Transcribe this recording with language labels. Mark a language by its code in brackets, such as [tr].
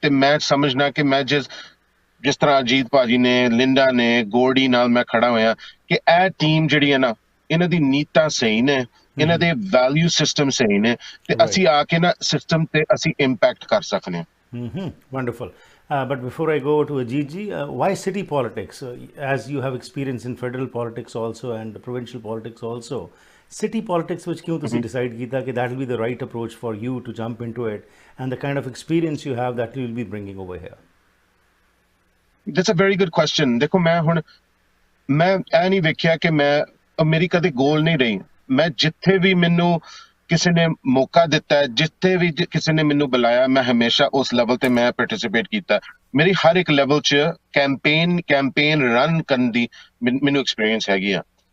[pa] ਤੇ ਮੈਂ ਸਮਝਣਾ ਕਿ ਮੈਂ ਜਿਸ ਤਰ੍ਹਾਂ ਅਜੀਤ ਭਾਜੀ ਨੇ, ਲਿੰਡਾ ਨੇ, ਗੋਲਡੀ ਨਾਲ ਮੈਂ ਖੜਾ ਹੋਇਆ ਕਿ ਇਹ ਟੀਮ ਜਿਹੜੀ ਹੈ ਨਾ, ਇਹਨਾਂ ਦੀ ਨੀਤਾਂ ਸਹੀ ਨੇ, ਇਹਨਾਂ ਦੇ ਵੈਲਿਊ ਸਿਸਟਮ ਸਹੀ ਨੇ, ਤੇ ਅਸੀਂ ਆ ਕੇ ਨਾ ਸਿਸਟਮ ਤੇ ਅਸੀਂ ਇੰਪੈਕਟ ਕਰ ਸਕਦੇ ਹਾਂ। [en] Wonderful. But before I go to Ajit ji, why city politics? As you have experience in federal politics also and provincial politics also, city politics which [pa] kyun tusi decide kita कि [en] that will be the right approach for you to jump into it, and the kind of experience you have that you will be bringing over here? That's a very good question. [pa] ਦੇਖੋ ਮੈਂ ਇਹ ਨਹੀਂ ਵੇਖਿਆ ਕਿ ਮੇਰੀ ਕਦੇ ਗੋਲ ਨਹੀਂ ਰਹੀ। ਮੈਂ ਜਿੱਥੇ ਵੀ ਮੈਨੂੰ ਕਿਸੇ ਨੇ ਮੌਕਾ ਦਿੱਤਾ, ਜਿੱਥੇ ਵੀ ਕਿਸੇ ਨੇ ਮੈਨੂੰ ਬੁਲਾਇਆ, ਮੈਂ ਹਮੇਸ਼ਾ ਉਸ ਲੈਵਲ ਤੇ ਮੈਂ ਪਾਰਟਿਸਿਪੇਟ ਕੀਤਾ। ਮੇਰੀ ਹਰ ਇੱਕ ਲੈਵਲ 'ਚ ਕੈਂਪੇਨ ਰਨ ਕਰਨ ਦੀ ਮੈਨੂੰ ਐਕਸਪੀਰੀਅੰਸ ਹੈਗੀ ਆ।